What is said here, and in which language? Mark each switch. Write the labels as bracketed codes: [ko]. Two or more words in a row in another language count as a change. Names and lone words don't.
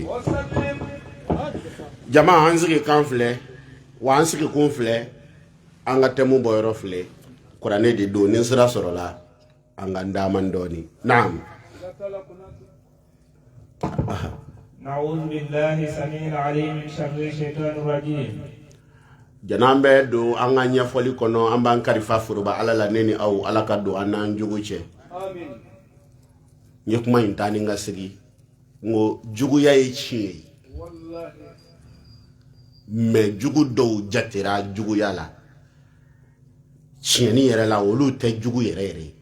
[bm] wasallim jama an sigi kan filɛ wa an sigi kun filɛ an ka tɛmu bɔ yɔrɔ filɛ kuranɛ de don ni sira sɔrɔla an ka ndaman dɔɔni naam siga t'a la Konate [ar] نعوذ بالله السميع العليم من شر الشيطان الرجيم [bm] jan'an bɛ don an ka ɲɛfɔli kɔnɔ an b'an kalifa foroba ala la ne ni aw ala ka don an n'an jugu cɛ amin n ye kuma in taa ni n ka sigi n ko juguya ye tiɲɛ ye wallahi mɛ jugu dɔw jatera juguya la tiɲɛni yɛrɛ la olu tɛ jugu yɛrɛ yɛrɛ ye